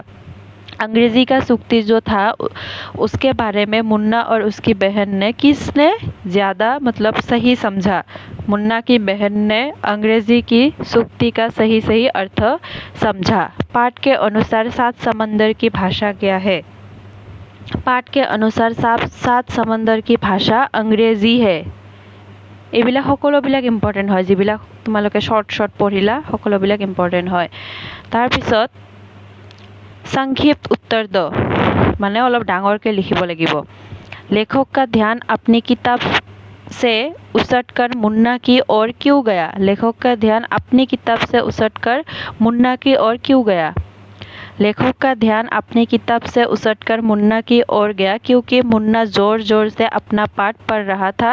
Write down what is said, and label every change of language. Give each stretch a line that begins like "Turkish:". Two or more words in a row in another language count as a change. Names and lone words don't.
Hindi: अंग्रेजी का सूक्ति जो था उसके बारे में मुन्ना और उसकी बहन ने किसने ज़्यादा मतलब सही समझा? मुन्ना की बहन ने अंग्रेजी की सूक्ति का सही सही अर्थ समझा। पाठ के अनुसार 7 समंदर की भाषा क्या है? पाठ के अनुसार 7 समंदर की भाषा अंग्रेजी है।
Assamese: এইবিলাক সকলোবিলাক ইম্পৰ্টেণ্ট হয়, যিবিলাক তোমালোকে শৰ্ট পঢ়িলা সকলোবিলাক ইম্পৰ্টেণ্ট হয়। তাৰপিছত সংক্ষিপ্ত উত্তৰ দ, মানে অলপ ডাঙৰকৈ লিখিব লাগিব।
Hindi: लेखक का ध्यान अपनी किताब से उसटकर मुन्ना की ओर क्यों गया? लेखक का ध्यान अपनी किताब से उसटकर मुन्ना की ओर क्यों गया? लेखक का ध्यान अपनी किताब से उसटकर मुन्ना की ओर गया क्योंकि मुन्ना जोर जोर से अपना पाठ पढ़ रहा था।